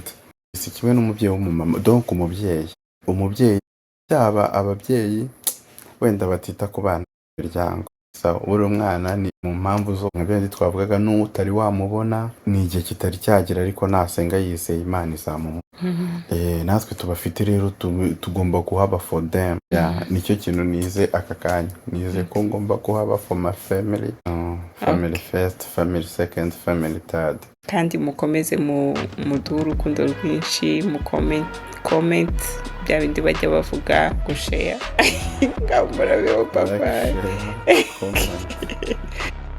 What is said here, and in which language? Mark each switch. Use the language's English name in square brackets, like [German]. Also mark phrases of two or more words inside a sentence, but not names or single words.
[Kinyarwanda] Si kimwe n'umubyeyi w'umumama donc umubyeyi cyaba ababyeyi wenda batita ku bana imiryango. Uri umwana ni mu mpamvu zo nk'abandi twavugaga n'utari wamubona ni igihe kitari cyagira ariko nasenga yizeye Imana izamumubona. Natwe tubafite rero tugomba kuhaba [English] for them. [Kinyarwanda] Nicyo kintu nize aka kanya, nize ko ngomba kuhaba [English] for my family. Family first, family second, family third. [Kinyarwanda] Kandi mukomeze muduhe urukundo rwinshi, mu comment bya bindi bajya bavuga gushare. Ngaho murabeho papa.